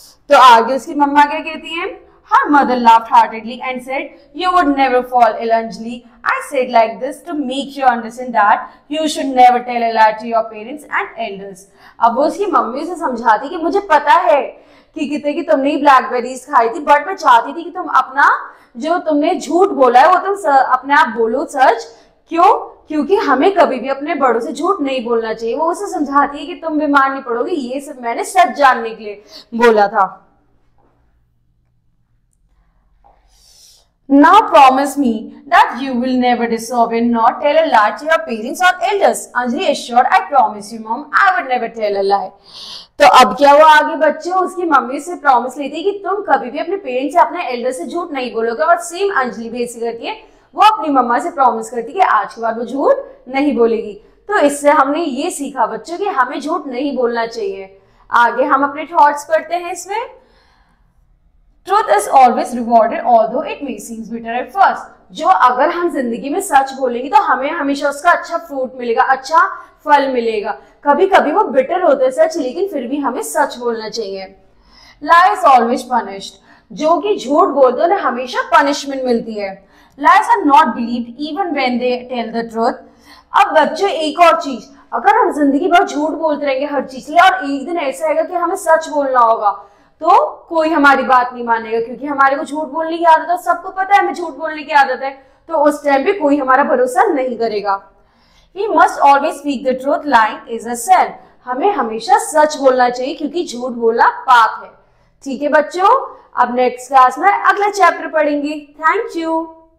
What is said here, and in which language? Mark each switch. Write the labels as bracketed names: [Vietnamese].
[Hindi] तो आगे उसकी मम्मा क्या कहती है, [English] her mother laughed heartedly and said, you would never fall ill, Anjali. I said like this to make you understand that you should never tell a lie to your parents and elders. [Hindi] अब वो उसकी mummy से समझाती कि मुझे पता है कि कितने की तुमने ही ब्लैकबेरीज खाई थी, बट मैं चाहती थी कि तुम अपना जो तुमने झूठ बोला है वो तुम अपने आप बोलो सच। क्यों? क्योंकि हमें कभी भी अपने बड़ों से झूठ नहीं बोलना चाहिए। वो उसे समझाती है कि तुम बीमार नहीं पड़ोगे, ये सब मैंने सच जानने के लिए बोला था। [English] Now promise me that you will never disobey nor tell a lie to your parents or elders. Anjali assured, I promise you, mom, I would never tell a lie. [Hindi] तो अब क्या हुआ आगे बच्चों, उसकी मम्मी से प्रॉमिस लेती है कि तुम कभी भी अपने पेरेंट्स या अपने एल्डर से झूठ नहीं बोलोगे। और सेम अंजलि भी ऐसी करती है, वो अपनी मम्मा से प्रॉमिस करती है कि आज के बाद वो झूठ नहीं बोलेगी। तो इससे हमने ये सीखा बच्चों कि हमें झूठ नहीं बोलना चाहिए। आगे हम अपने थॉट्स पढ़ते हैं इसमें। [English] Truth is always rewarded although it may seem bitter at first. [Hindi] जो अगर हम जिंदगी में सच बोलेंगे तो हमें हमेशा उसका अच्छा फ्रूट मिलेगा, अच्छा फल मिलेगा। कभी कभी वो बिटर होते सच, लेकिन फिर भी हमें सच बोलना चाहिए। [English] Lie is always punished. [Hindi] जो कि झूठ बोलते हैं उन्हें हमेशा पनिशमेंट मिलती है। [English] Lies are not believed even when they tell the truth. [Hindi] अब बच्चों एक और चीज, अगर हम जिंदगी भर झूठ बोलते रहेंगे हर चीज के लिए और एक दिन ऐसा आएगा कि हमें सच बोलना होगा, तो कोई हमारी बात नहीं मानेगा, क्योंकि हमारे को झूठ बोलने की आदत है, सबको पता है हमें झूठ बोलने की आदत है, तो उस टाइम पे कोई हमारा भरोसा नहीं करेगा। [English] We must always speak the truth, lying is a sin. [Hindi] हमें हमेशा सच बोलना चाहिए क्योंकि झूठ बोलना पाप है। ठीक है बच्चों, अब नेक्स्ट क्लास में अगला चैप्टर पढ़ेंगे। Thank you.